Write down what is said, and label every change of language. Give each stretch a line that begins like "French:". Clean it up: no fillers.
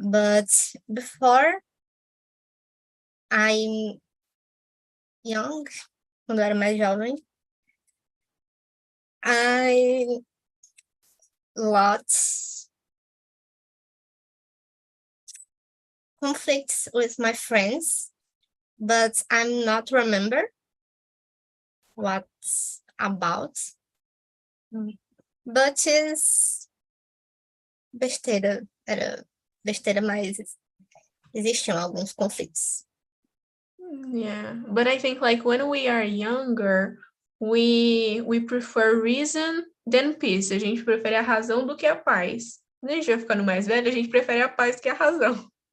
English: But before I'm young,
Portuguese: quando eu era mais jovem,
English: I lots conflicts with my friends, but I'm not remember what's about. But is
Portuguese: besteira, era besteira, mas existiam alguns conflitos.
English: Yeah, but I think like when we are younger, we prefer reason than peace.
Portuguese: A gente prefere a razão do que a paz. Quando a gente vai ficando mais velho, a gente prefere a paz que a razão.